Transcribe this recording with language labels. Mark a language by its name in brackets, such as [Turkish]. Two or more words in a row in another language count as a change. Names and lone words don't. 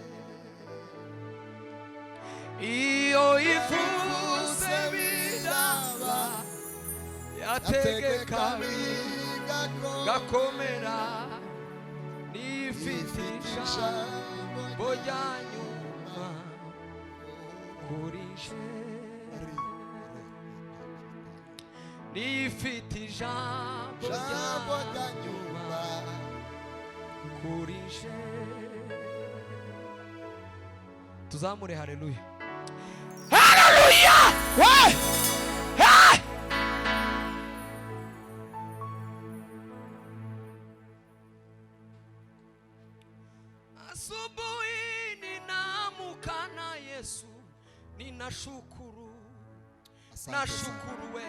[Kinyarwanda] iyo ivuze biraba yategeka gakomera n'ifite ijambo rya nyuma kuri je n'ifite ijambo rya nyuma kuri je. Tuzamure haleluya. Haleluya! Hey! Hey! [Swahili] Asubuhi ninaamka na Yesu ninashukuru. Nashukuru we.